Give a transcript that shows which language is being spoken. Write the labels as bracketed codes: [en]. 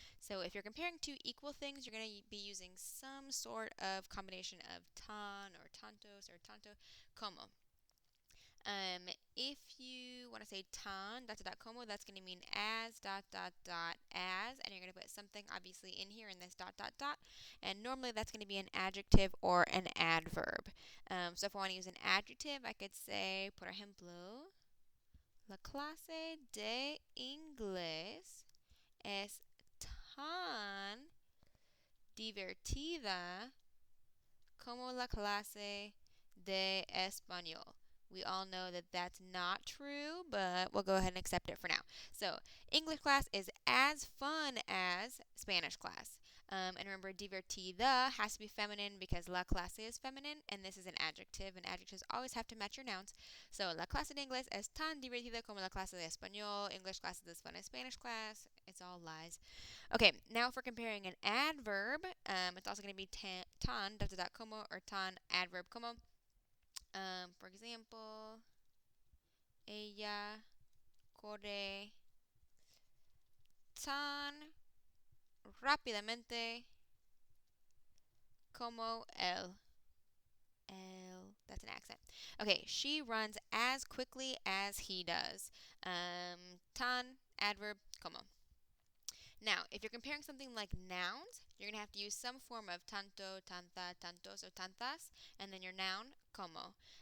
[en] So if you're comparing two equal things, you're going to be using some sort of combination of tan or tantos or tanto como. If you want to say tan dot dot dot como, that's going to mean as dot dot dot as, and you're going to put something obviously in here in this dot dot dot, and normally that's going to be an adjective or an adverb. So if I want to use an adjective, I could say, [es] por ejemplo, la clase de inglés es tan divertida como la clase de español. [en] We all know that that's not true, but we'll go ahead and accept it for now. So, English class is as fun as Spanish class. And remember, divertida has to be feminine because la clase is feminine, and this is an adjective, and adjectives always have to match your nouns. [es] So, la clase de inglés es tan divertida como la clase de español. [en] English class is as fun as Spanish class. It's all lies. Okay, now if we're comparing an adverb, it's also going to be tan, dot, dot, dot, como, or tan, adverb, como. For example, [es] ella corre tan rápidamente como él. [en] That's an accent. Okay, she runs as quickly as he does. Tan, adverb, como. Now, if you're comparing something like nouns, you're going to have to use some form of tanto, tanta, tantos, or tantas, and then your noun, como.